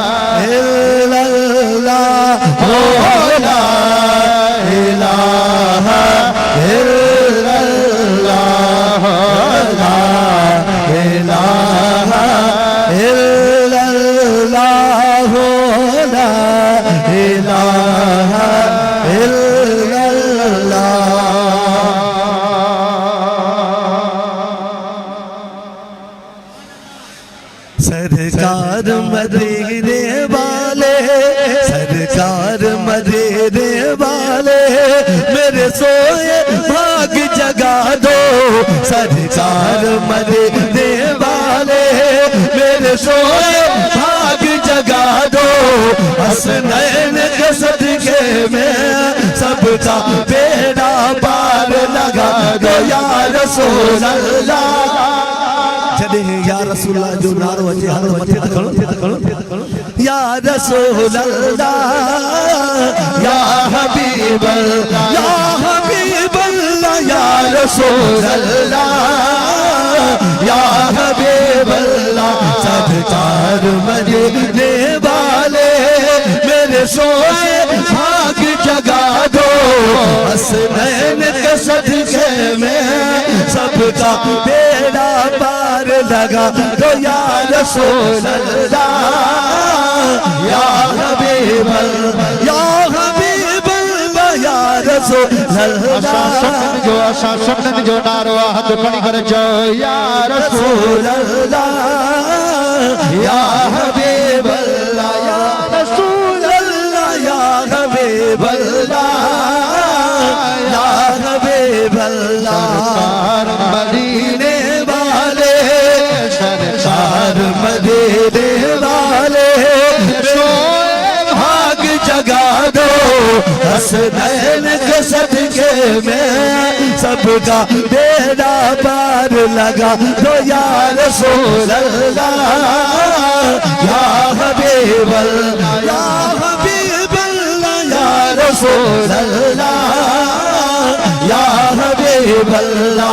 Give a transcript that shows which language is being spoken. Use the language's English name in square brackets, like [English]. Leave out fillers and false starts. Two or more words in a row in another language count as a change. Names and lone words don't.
[Arabic] إلا الله لا إله إلا الله لا إله إلا الله لا إله إلا الله. [Urdu] سرکار مدینے والے سرکار مدینے والے میرے سوئے بھاگ جگا دو. سرکار مدینے والے میرے سوئے بھاگ جگا دو. حسنین کے صدقے میں سب کا بیڑا پار لگا دو [Arabic] يا رسول الله. [Sindhi] जॾे [Arabic] يا رسول الله [Sindhi] जो नारो अचे हथ मथे त खणो [Arabic] يا رسول الله يا حبيب الله يا حبيب الله يا رسول الله يا حبيب الله. [Urdu] سرکار مدینے والے میرے سوئے بھاگ جگا دو. حسنین کے صدقے میں سب کا بیڑا پار لگا دو [Arabic] يا رسول الله يا حبيب الله يا حبيب الله يا رسول الله. [Sindhi] असां सुनन जो नारो हथ खणी करे चओ [Arabic] يا رسول अल्लाह يا حبيب الله يا رسول الله يا حبيب الله يا حبيب الله. [Urdu] سرکار مدینے والے سرکار مدینے والے سوئے بھاگ جگا دو. حسنین کے صدقے میں سب کا بیڑا پار لگا دو [Arabic] يا رسول الله يا حبيب الله يا حبيب الله يا رسول الله يا حبيب الله.